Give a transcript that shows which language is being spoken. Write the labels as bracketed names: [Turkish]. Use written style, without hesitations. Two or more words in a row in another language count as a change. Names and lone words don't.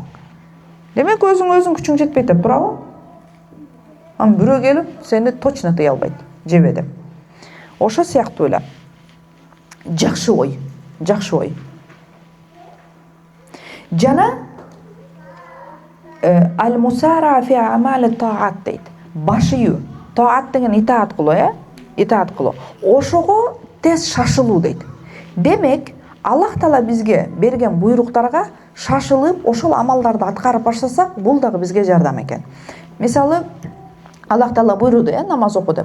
[Kyrgyz] Демек өзүң күчүң жетпей тур, туурабы? Ам бирөө келип сени точно тыя албайт, жебе деп. Ошо сыяктуу эле. Жакшы ой. [Arabic] Жана المسارعة في أعمال الطاعة deydi. [Kyrgyz] Башыю. Таат деген итаат кылуу, итаат кылуу. Ошого тез шашылуу дейт. Демек, Аллах Таала бизге берген буйруктарга шашылып, ошол амалдарды аткарып баштасак, бул дагы бизге жардам экен. Мисалы, Аллах Таала буйруду, намаз оку деп.